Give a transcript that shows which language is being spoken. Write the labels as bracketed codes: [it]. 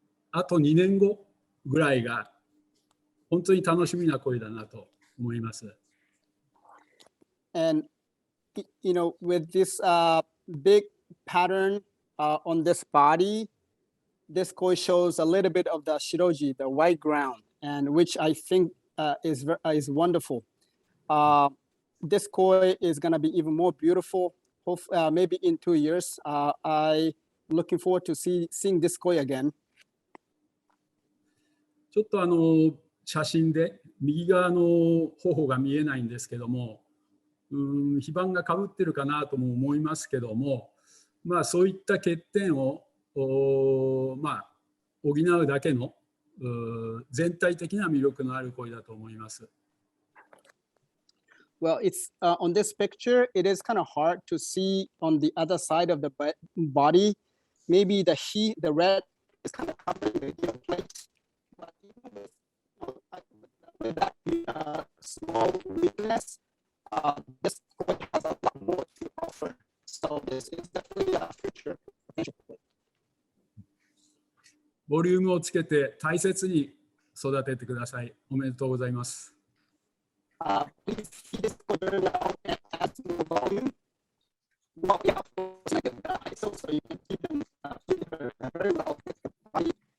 [ja] あと2年後ぐらいが本当に楽しみな鯉だなと思います。 [en] And with this big pattern on this body, this koi shows a little bit of the shiroji, the white ground, and which I think is wonderful. This koi is going to be even more beautiful. Maybe in 2 years. I'm looking forward to seeing this koi again. [ja] ちょっと写真で右側の頬が見えないんですけども、非番がかぶってるかなとも思いますけども、そういった欠点を補うだけの全体的な魅力のある鯉だと思います。 [en] Well, it's on this picture, it is kind of hard to see on the other side of the body. Maybe the red is kind of covering the plate. But even with that small weakness, this koi has a lot more to offer. So this is definitely a future potential koi. [ja] ボリュームをつけて大切に育ててください。おめでとうございます。 [en] Please feed this koi very well and add some more volume. Well, yeah, of course, I get the ISO, so you can keep them very well with the body.